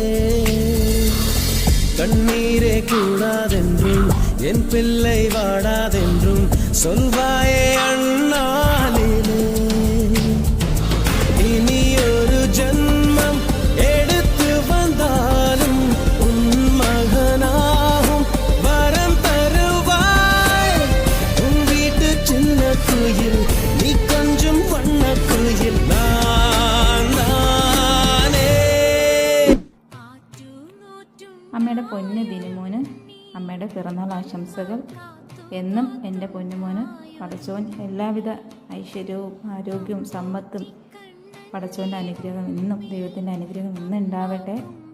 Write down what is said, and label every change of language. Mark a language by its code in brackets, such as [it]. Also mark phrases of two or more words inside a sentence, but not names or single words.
[ta] கண்ணீரே கூடாதென்றும் என் பிள்ளை வாடாதென்றும் சொல்வாயே அண்ணாலிலே இனி ஒரு ஜன்மம் எடுத்து வந்தாலும் உன் மகனாகும் வரம் தருவாய் உன் வீட்டு சின்ன குயில் நீ கொஞ்சம் வண்ண குயில் [ml] അമ്മയുടെ പൊന്ന് ദിനുമോന് അമ്മയുടെ പിറന്നാൾ ആശംസകൾ. എന്നും എൻ്റെ പൊന്നുമോന് പടച്ചോൻ എല്ലാവിധ ഐശ്വര്യവും ആരോഗ്യവും സമ്പത്തും പടച്ചോൻ്റെ അനുഗ്രഹം ഇന്നും ദൈവത്തിൻ്റെ അനുഗ്രഹം ഇന്നും ഉണ്ടാവട്ടെ.